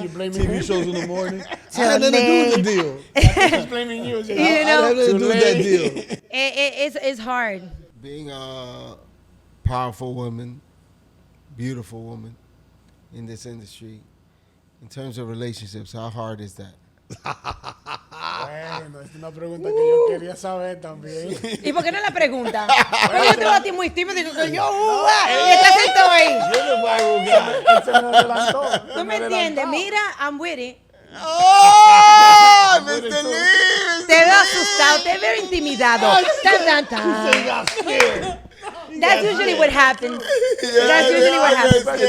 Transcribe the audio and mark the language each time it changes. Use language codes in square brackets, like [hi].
[en] You blaming TV shows in the morning. I had nothing to do with the deal. Just blaming you. You know? I had nothing to do with that deal. It's hard. being a powerful woman, beautiful woman in this industry, in terms of relationships, how hard is that? [es] Bueno, es una pregunta que yo quería saber también. ¿Y por qué no la pregunta? Pero yo te veo a ti muy tímido y digo, yo, y estás sentado ahí. [en] You're the Bible guy. [es] Él se me adelantó. ¿Tú me entiendes? Mira, [en] I'm with it. ¡Oh! ¡Mr. Lee! [es] Te veo asustado, te veo intimidado. Tan, tan, tan. [en] That's usually what happens. That's usually what happens.